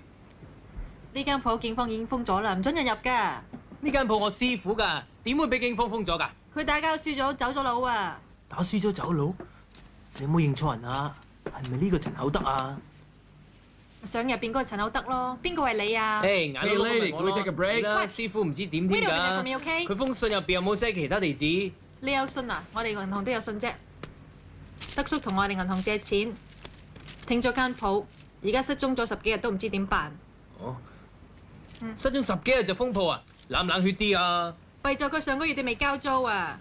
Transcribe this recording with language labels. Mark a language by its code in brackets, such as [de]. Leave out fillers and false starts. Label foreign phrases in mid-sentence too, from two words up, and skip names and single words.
[yue] 呢間鋪警方已經封咗啦，唔准人入㗎。呢間鋪我師傅㗎，點會俾警方封咗㗎？佢打交輸咗，走咗佬啊！打輸咗走佬，你有冇認錯人啊？係咪呢個陳厚德啊？相入邊嗰個陳厚德咯，邊個係你啊？誒，眼都攞 [en] lady, [yue] 明我 [en] can we [yue] 咯 [en] take a break？ [yue] 啦，師傅唔知點添 [en] Wait a minute [yue] 㗎 [en] for me, okay？ [yue] 佢封信入邊有冇寫其他地址？你有信啊？我哋銀行都有信啫。德叔同我哋銀行借錢，停咗間鋪，而家失蹤咗10幾日都唔知點辦。失蹤10幾日就封鋪啊？冷唔冷血啲啊？不為咗佢上個月你未交租啊！